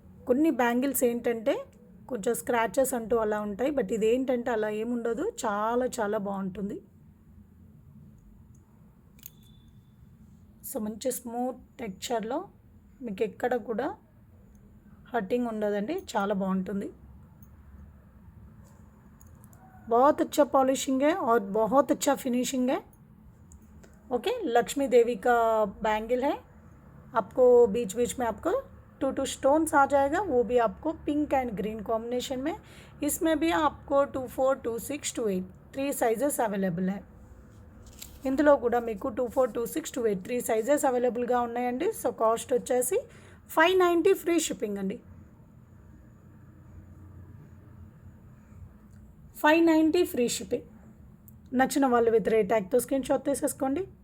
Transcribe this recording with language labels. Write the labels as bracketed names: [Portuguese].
[Telugu] కొన్ని బ్యాంగిల్స్ ఏంటంటే కొంచెం స్క్రాచెస్ అంటూ అలా ఉంటాయి. బట్ ఇదేంటంటే అలా ఏముండదు, చాలా చాలా బాగుంటుంది. సో మంచి స్మూత్ టెక్స్చర్లో మీకు ఎక్కడ కూడా హర్టింగ్ ఉండదండి, చాలా బాగుంటుంది. [Hindi] बहुत अच्छा पॉलिशिंग है और बहुत अच्छा फिनिशिंग है. ओके, लक्ष्मी देवी का बैंगल है. आपको बीच बीच में आपको 2 स्टोन्स आ जाएगा, वो भी आपको पिंक एंड ग्रीन कॉम्बिनेशन में. इसमें भी आपको 2, 4, 2, 6, 2, 8 3 साइजेस अवेलेबल है. [Telugu] ఇందులో కూడా మీకు 2, 4, 2, 6, 2, 8 3 సైజెస్ అవైలబుల్గా ఉన్నాయండి. సో కాస్ట్ వచ్చేసి 590 ఫ్రీ షిప్పింగ్ అండి. 590 ఫ్రీ షిప్పింగ్. నచ్చిన వాళ్ళు విత్ రేట్ ట్యాగ్తో స్క్రీన్ షాట్ తీసేసుకోండి.